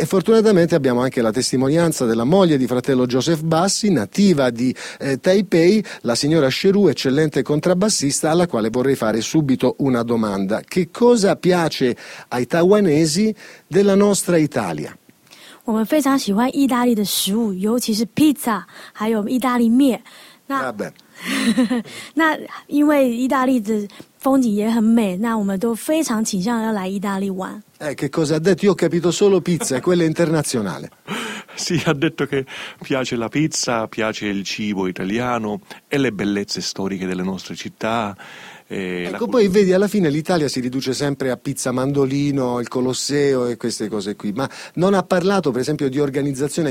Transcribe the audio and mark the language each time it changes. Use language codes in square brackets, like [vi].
[it] E fortunatamente abbiamo anche la testimonianza della moglie di fratello Joseph Bassi, nativa di Taipei, la signora Sheru, eccellente contrabbassista, alla quale vorrei fare subito una domanda. Cosa piace ai taiwanesi della nostra Italia? [zh] 我们非常喜欢意大利的食物，尤其是披萨，还有意大利面。那因为意大利的风景也很美，那我们都非常倾向要来意大利玩。 [it] Che cosa ha detto? Io ho capito solo pizza, quella internazionale. Sì, ha detto che piace la pizza, piace il cibo italiano e le bellezze storiche delle nostre città. Ecco, poi vedi, alla fine l'Italia si riduce sempre a pizza mandolino, il Colosseo e queste cose qui, ma non ha parlato per esempio di organizzazione.